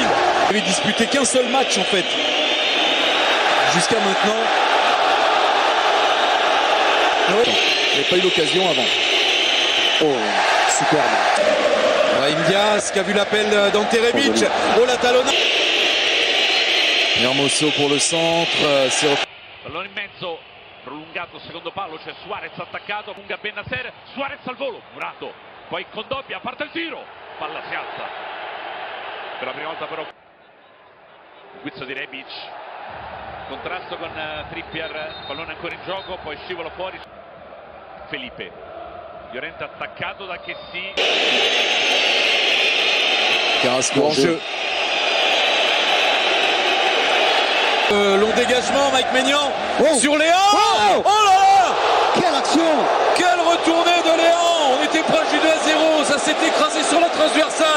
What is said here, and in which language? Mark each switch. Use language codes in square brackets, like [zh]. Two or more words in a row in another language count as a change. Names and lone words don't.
[fr] Ils n'avaient disputé qu'un seul match en fait, jusqu'à maintenant. Il n'avait pas eu l'occasion avant. Oh, superbe. Brahim Diaz qui a vu l'appel d'Ante Rebic. Oh la talonna. Hermoso pour le centre. [it] Pallone in mezzo. Prolungato secondo palo, c'è Suarez attaccato, lunga Bennacer, Suarez al volo, Murato, poi Kondogbia, parte il tiro, palla si alza, per la prima volta però il guizzo di Rebic, contrasto con Trippier, pallone ancora in gioco, poi scivola fuori, Felipe, Llorente attaccato da Kessi, [fr] Carrasco en jeu. Long dégagement, Mike Maignan sur Léon. Oh là là, quelle action, quelle retournée de Léon. On était proche du 2-0, ça s'est écrasé sur la transversale.